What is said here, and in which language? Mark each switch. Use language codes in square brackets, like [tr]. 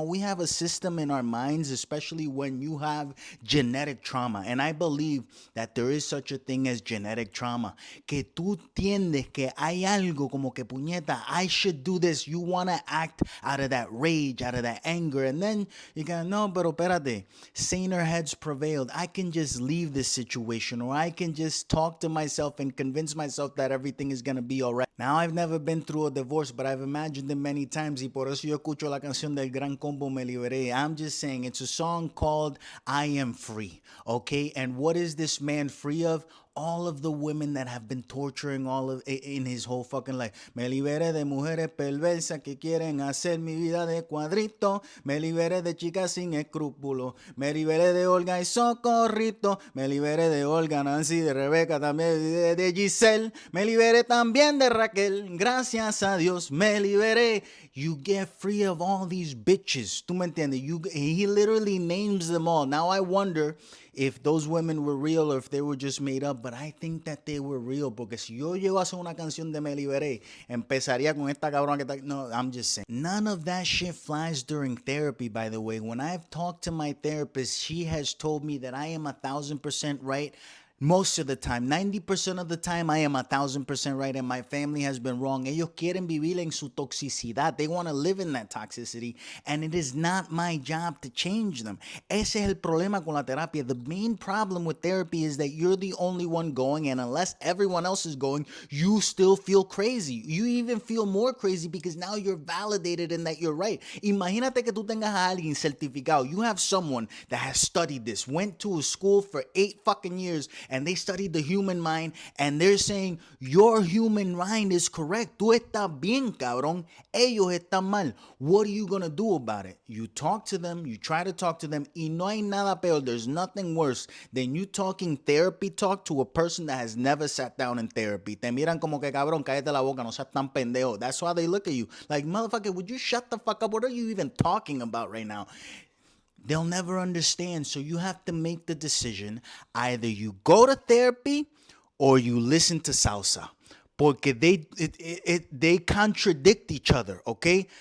[en] We have a system in our minds, especially when you have genetic trauma. And I believe that there is such a thing as genetic trauma. [es] Que tú entiendes que hay algo como que puñeta, [en] I should do this. You want to act out of that rage, out of that anger. And then you go, no, [es] pero espérate, [en] saner heads prevailed. I can just leave this situation, or I can just talk to myself and convince myself that everything is going to be all right. Now, I've never been through a divorce, but I've imagined it many times. [es] Y por eso yo escucho la canción del Gran Combo Me Liberé. [en] I'm just saying, it's a song called I Am Free, okay? And what is this man free of? All of the women that have been torturing all of in his whole fucking life. [es] Me liberé de mujeres perversas que quieren hacer mi vida de cuadrito. Me liberé de chicas sin escrúpulos. Me liberé de Olga y Socorrito. Me liberé de Olga, Nancy, de Rebeca, también de Giselle. Me liberé también de Raquel. Gracias a Dios me liberé. [en] You get free of all these bitches. [es] ¿Tú me entiendes? [en] He literally names them all. Now I wonder if those women were real or if they were just made up, but I think that they were real, [es] porque si yo llego a hacer una canción de Me Liberé, empezaría con esta cabrona que está... [en] No, I'm just saying. None of that shit flies during therapy, by the way. When I've talked to my therapist, she has told me that I am 1,000% right Most of the time, 90% of the time, I am 1,000% right, and my family has been wrong. [es] Ellos quieren vivir en su toxicidad. [en] They want to live in that toxicity, and it is not my job to change them. [es] Ese es el problema con la terapia. [en] The main problem with therapy is that you're the only one going, and unless everyone else is going, you still feel crazy. You even feel more crazy because now you're validated in that you're right. [es] Imagínate que tú tengas a alguien certificado. [en] You have someone that has studied this, went to a school for 8 fucking years, and they studied the human mind, and they're saying your human mind is correct. [es] Tú estás bien, cabrón. Ellos están mal. [en] What are you gonna do about it? You talk to them, you try to talk to them, [es] y no hay nada peor. [en] There's nothing worse than you talking therapy talk to a person that has never sat down in therapy. [es] Te miran como que cabrón, cállate la boca, no seas tan pendejo. [en] That's why they look at you like, motherfucker, would you shut the fuck up? What are you even talking about right now? They'll never understand. So you have to make the decision. Either you go to therapy or you listen to salsa. Porque they contradict each other, okay?